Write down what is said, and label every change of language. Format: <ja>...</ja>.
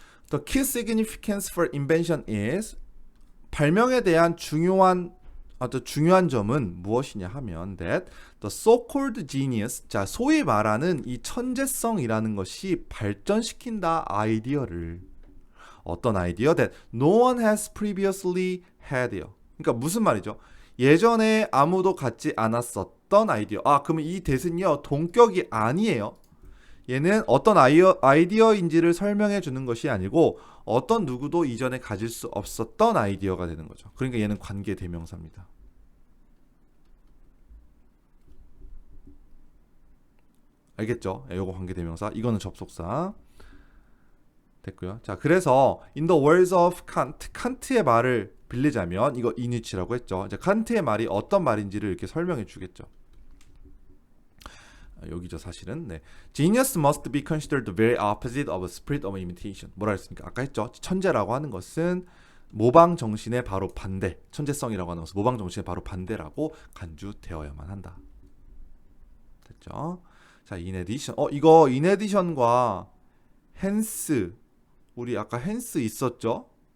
<en>The key significance for invention is,</en> <ko>발명에 대한 중요한 점은 무엇이냐 하면</ko> <en>that the so-called genius,</en> <ko>자, 소위 말하는 이 천재성이라는 것이 발전시킨다 아이디어를, 어떤 아이디어?</ko> <en>that no one has previously had요.</en> <ko>그러니까 무슨 말이죠? 예전에 아무도 갖지 않았었던 아이디어. 그러면 이 that은요 동격이 아니에요. 얘는 어떤 아이디어인지를 설명해 주는 것이 아니고 어떤 누구도 이전에 가질 수 없었던 아이디어가 되는 거죠. 그러니까 얘는 관계 대명사입니다. 알겠죠? 요거 관계 대명사, 이거는 접속사. 됐고요. 자, 그래서</ko> <en>in the words of Kant,</en> <ko>칸트의 말을 빌리자면, 이거 이니치라고 했죠. 이제 칸트의 말이 어떤 말인지를 이렇게 설명해 주겠죠. 여기죠, 사실은. 네.</ko> <en>Genius must be considered the very opposite of a spirit of imitation.</en> <ko>뭐라 했습니까? 아까 했죠. 천재라고 하는 것은 모방 정신의 바로 반대. 천재성이라고 하는 것은 모방 정신의 바로 반대라고 간주되어야만 한다. 됐죠? 자, in addition. 이거 in addition과 hence, 우리 아까 hence 있었죠?</ko>